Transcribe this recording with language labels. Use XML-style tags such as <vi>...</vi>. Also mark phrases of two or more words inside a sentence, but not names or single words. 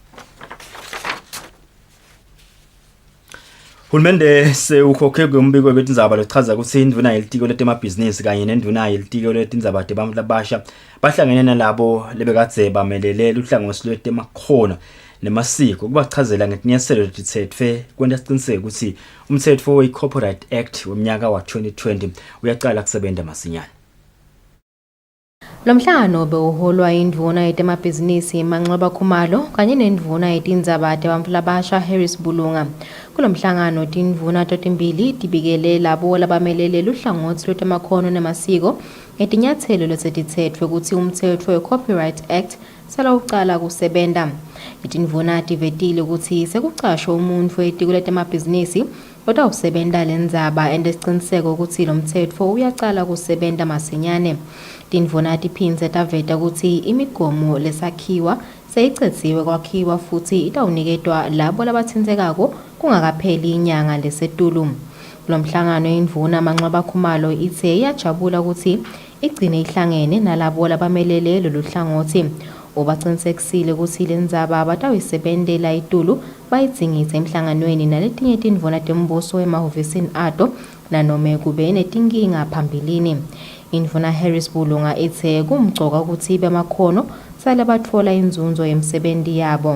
<ss>Hulumende sewukhokhe kumbiko betindzaba lochaza ukuthi indvuna yelitiko letemabhizinisi kanye nendvuna yelitiko letindzaba tebantu labasha bahlangene nalabo lebekadze bamelele luhlangosi lwetemakhono nemasiko kubachazela ngetinyeselo letithethwe kwenta siqiniseke ukuthi umthetho we-Copyright Act weminyaka wa 2020 uyaqala kusebenza masinyane. Lo mhlangano bewuholwa indvuna yetemabhizinisi Manxeba Khumalo kanye nendvuna yetindzaba tebantu labasha Harris Bulunga. Kulo mhlangano tindvuna totimbili tibikele labo labamelele luhlangothi lwetemakhono nemasiko etinyathelo lesetithethwe ukuthi umthetho we-Copyright Act selokuqala kusebenza. Indvuna ivetile ukuthi sekucashwa umuntu etiko letemabhizinisi kodwa usebenta lendzaba endesiqiniseko ukuthi lo mthetho uyaqala kusebenza masinyane. Indvuna iphindze taveta ukuthi imigomo lesakhiwa seyicethiwe kwakhiwa futhi itawuniketwa labo labathintekako kungakapheli inyanga lesetulu. Lo mhlangano indvuna Manxeba Khumalo ithe iyajabula ukuthi igcine ihlangene nalabo labamelele lolu hlangothi. Ubaqinisekisile ukuthi lendzaba abatawuyisebentela itulu bayidingise emhlanganweni naletinye tindvuna tembuso emahhovisini ato nanome kube netinkinga phambilini. Indvuna Harris Bulunga ithe kumgcoka ukuthi bemakhono sale batfola inzunzo yemsebenzi yabo.</ss>